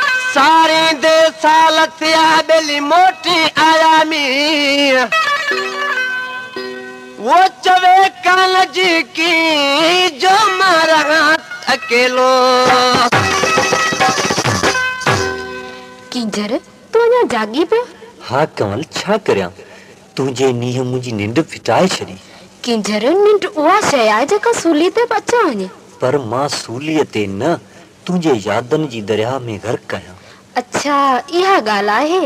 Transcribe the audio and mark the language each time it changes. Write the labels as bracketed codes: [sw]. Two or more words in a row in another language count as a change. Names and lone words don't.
[sd] सारे दे साल थिया बेली मोटी आया मी वो चवे काल जी की जो मारा अकेलो किंजर तू अञा जागी पियो? हाँ कमल छा करियां तुझे नीह मुंहिंजी निंड फिटाए छॾी। किंजर निंड उहा शइ आहे जेका सूली ते अचे वञे पर मां सूलीअ ते न तुझे यादनि जी दरिया में गर्क आहियां। अच्छा इहा ॻाल्हि आहे।